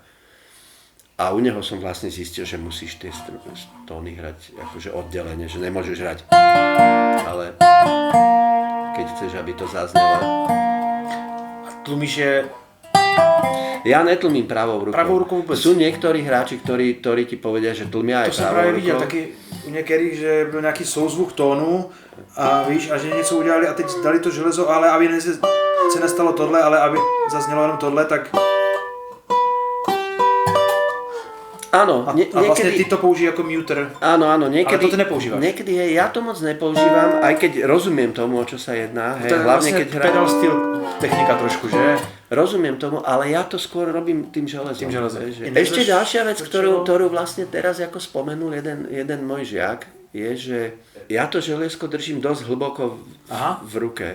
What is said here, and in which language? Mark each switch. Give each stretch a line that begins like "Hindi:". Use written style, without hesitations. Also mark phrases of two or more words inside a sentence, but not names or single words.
Slovak: A u neho som vlastne zistil, že musíš tie tóny hrať akože oddelenie, že nemôžeš hrať. Ale keď chceš, aby to zaznelo. A tlmiš je... Ja netlmím pravou rukou. Pravou rukou vôbec. Sú niektorí hráči, ktorí ti povedia, že tlmia aj pravou rukou.
Czech: To som právě viděl taky u některých, že byl nějaký souzvuk tónu a víš, a že něco udělali a teď dali to železo, ale aby se nestalo tohle, ale aby zaznělo jenom tohle, tak...
Slovak: Áno, a vlastne ty to použij ako muter. Áno, niekedy. Ale to nepoužívaš. Niekedy ja to moc nepoužívam, aj keď rozumiem tomu, o čo sa jedná. To je hlavne vlastne pedal styl technika trošku, že? Rozumiem tomu, ale ja to skôr robím tým železom. Ešte ďalšia vec, ktorú vlastne teraz ako spomenul jeden môj žiak, je, že ja to železko držím dosť hlboko v ruke.